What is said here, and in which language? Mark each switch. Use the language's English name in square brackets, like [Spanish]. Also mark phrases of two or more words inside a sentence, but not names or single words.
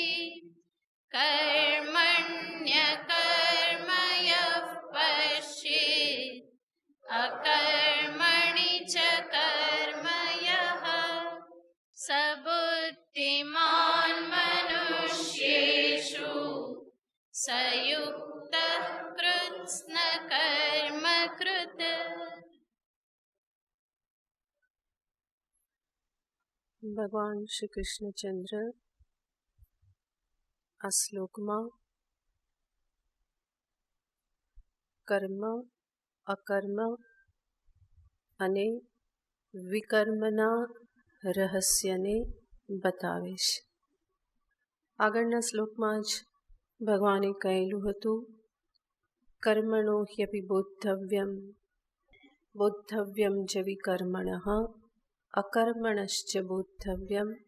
[Sanskrit] कर्मण्यकर्म यः पश्येत् अकर्मणि च कर्म यः स बुद्धिमान् मनुष्येषु स युक्तः कृत्स्नकर्म कृत्। [Gujarati] भगवान श्री कृष्णचंद्र આ શ્લોકમાં કર્મ, અકર્મ અને વિકર્મના રહસ્યને બતાવે છે. આગળના શ્લોકમાં જ ભગવાને કહેલું હતું [Sanskrit] કર્મણો હ્યપી બોદ્ધવ્યમ ચ વિકર્મણઃ અકર્મણશ્ચ બોદ્ધવ્યમ.